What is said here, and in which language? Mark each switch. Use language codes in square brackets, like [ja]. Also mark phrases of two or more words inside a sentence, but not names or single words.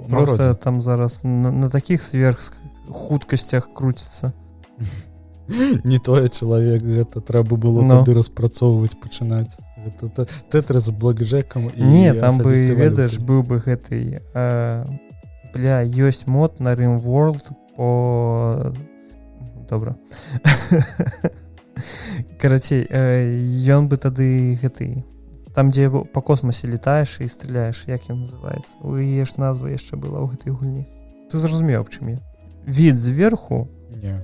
[be] Просто там зараз на такіх сверххуткасцях круціцца. Не тое чалавек, гэта трэба было тады распрацоўваць, пачынаць. Тетрис з блэкджэкам і... Не, там бы, ведаеш, быў бы гэты... Бля, ёсць мод на RimWorld по... Добра. Карацей, ён бы тады гэты... Там, дзе па космосе летаеш і стреляеш, як ён называецца? У яе ж назва яшчэ была ў гэтай гульні. Ты зразумеў, аб чым я? Від зверху... Не.